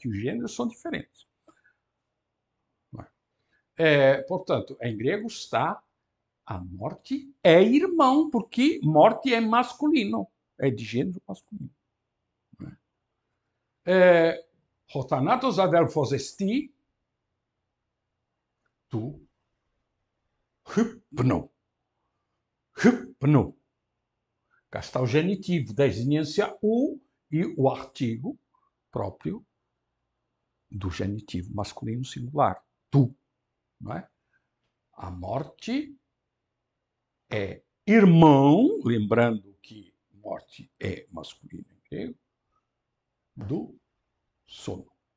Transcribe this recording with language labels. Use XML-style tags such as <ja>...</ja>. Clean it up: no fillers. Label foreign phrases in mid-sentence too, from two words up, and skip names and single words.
<pt>Que os gêneros são diferentes. Portanto, em grego está a morte é irmão, porque morte é masculino, é de gênero masculino.</pt> <el>Ὁ θάνατος ἀδελφός ἐστι, τοῦ, ὕπνου.</el> <pt>Hypno. Cá está o genitivo, desinência o e o artigo próprio do genitivo masculino singular, tu, não é? A morte é irmão, lembrando que morte é masculino em grego, do sono.</pt>